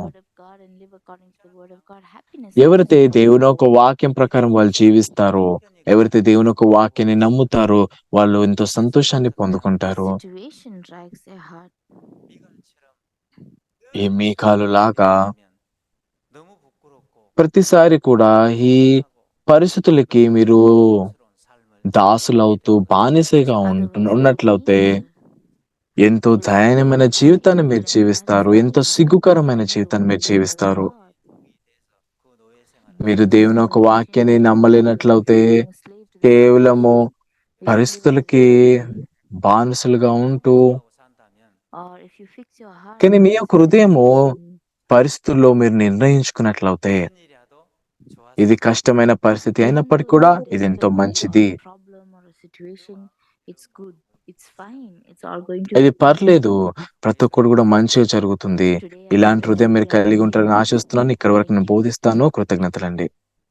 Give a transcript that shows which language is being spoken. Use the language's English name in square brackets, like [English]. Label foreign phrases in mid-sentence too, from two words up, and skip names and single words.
[English] word of God and live according to the word of God, happiness [Telugu] ఎవరైతే [English] comes. [Telugu] దేవుని యొక్క వాక్యం ప్రకారం వాళ్ళు జీవిస్తారో, ఎవరైతే దేవుని యొక్క వాక్యాన్ని నమ్ముతారో వాళ్ళు ఎంతో సంతోషాన్ని పొందుకుంటారు. [English] Situation drags their heart. [Korean] 미갈처럼 [Telugu] ఈ మీకాలు లాగా [Korean] 너무 부끄럽고 [Telugu] ప్రతిసారి కూడా ఈ పరిస్థితులకి మీరు [Korean] 부끄러운 삶을 [Telugu] దాసులవుతూ బానిసగా [English] Otherwise, [Telugu] ఉన్నట్లయితే ఎంతో దయనీయమైన జీవితాన్ని మీరు జీవిస్తారు. ఎంతో సిగ్గుకరమైన జీవితాన్ని మీరు జీవిస్తారు. [Korean] 그 노예 생활을 [Telugu] మీరు దేవుని యొక్క వాక్యాన్ని నమ్మలేనట్లయితే కేవలము పరిస్థితులకి బానిసలుగా ఉంటూ [Korean] 하고 산다면 [Telugu] కానీ మీ యొక్క హృదయము పరిస్థితుల్లో మీరు నిర్ణయించుకున్నట్లయితే [Korean] 어떤 일이라도 좋아서 [Telugu] ఇది కష్టమైన పరిస్థితి అయినప్పటికీ కూడా ఇది ఎంతో మంచిది. ఇది పర్లేదు, ప్రతి ఒక్కరు కూడా మంచిగా జరుగుతుంది. ఇలాంటి హృదయం మీరు కలిగి ఉంటారని ఆశిస్తున్నాను. ఇక్కడ వరకు నేను బోధిస్తాను. కృతజ్ఞతలండి.